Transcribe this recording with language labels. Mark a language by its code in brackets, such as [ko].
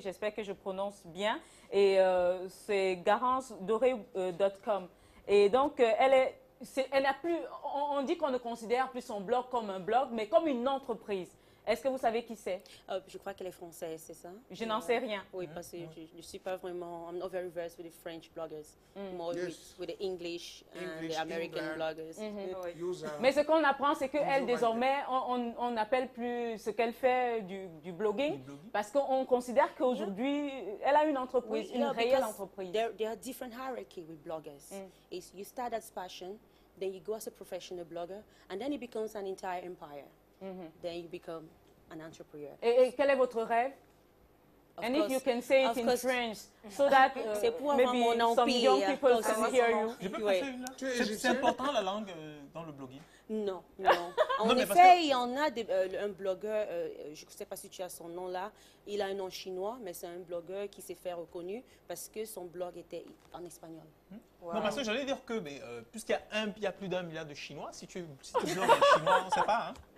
[fr] J'espère que je prononce bien. Et c'est garancedoré.com. Et donc, elle n'a plus... On dit qu'on ne considère plus son blog comme un blog, mais comme une entreprise. Est-ce que vous savez qui c'est? Je crois qu'elle est française, c'est ça? Je n'en sais rien. Oui, parce que je ne suis pas vraiment... [en] I'm not very versed with the French bloggers. More with the English and the American bloggers. [fr] Mais ce qu'on apprend, c'est qu'elle, désormais, on n'appelle plus ce qu'elle fait du blogging, parce qu'on considère qu'aujourd'hui, elle a une entreprise, une réelle entreprise. [en] There are different hierarchy with bloggers. You start as passion, then you go as a professional blogger, and then it becomes an entire empire. Then you become an entrepreneur. [fr] Et quel est votre rêve? [en] And if you can say it in French, so that maybe some young people can hear you. [fr] Je peux passer une là? C'est important la langue dans le blogging? Non, non. En effet, il y en a un blogueur, je ne sais pas si tu as son nom là, il a un nom chinois, mais c'est un blogueur qui s'est fait reconnu parce que son blog était en espagnol. Wow. Non, parce que j'allais dire que, puisqu'il y a plus d'1 milliard de Chinois, si tu blogues en chinois, on ne sait pas. Hein?